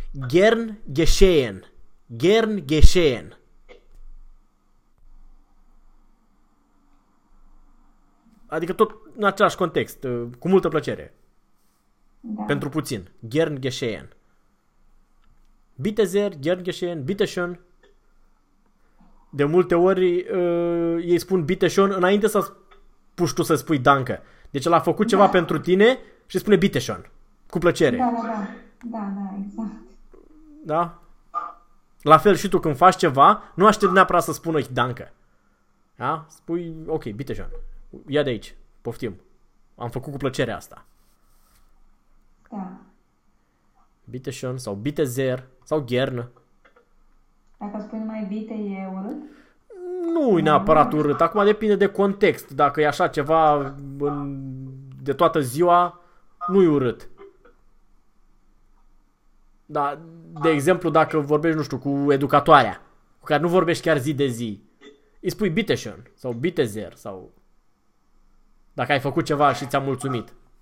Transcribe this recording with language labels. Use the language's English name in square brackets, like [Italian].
[German] Gern geschehen. Gern geschehen. [Romanian] Adică tot în același context, cu multă plăcere. Da. Pentru puțin. [German] Gern geschehen. Bitte sehr, gern geschehen, bitte schön. [Romanian] De multe ori ei spun [German] bitte schön [Romanian] înainte să puși tu să spui danke. Deci el a făcut ceva Da. pentru tine și spune [German] bitte schön. [Romanian] Cu plăcere. Da, exact. Da? La fel și tu când faci ceva, nu aștept neapărat să spună [German] ich danke. [Romanian] Da? Spui, ok, [German] bitte schön. [Romanian] Ia de aici, poftim. Am făcut cu plăcere asta. Da. [German] Bitte schön sau bitte sehr sau gern. [Romanian] Dacă spui numai bite, e urât? Nu e Mai neapărat mult? urât. Acum depinde de context. Dacă e așa ceva de toată ziua, nu e urât. Da, de exemplu, dacă vorbești, nu știu, cu educatoarea, cu care nu vorbești chiar zi de zi, îi spui [German] bitte schön sau bitte sehr [Romanian] sau dacă ai făcut ceva și ți-a mulțumit.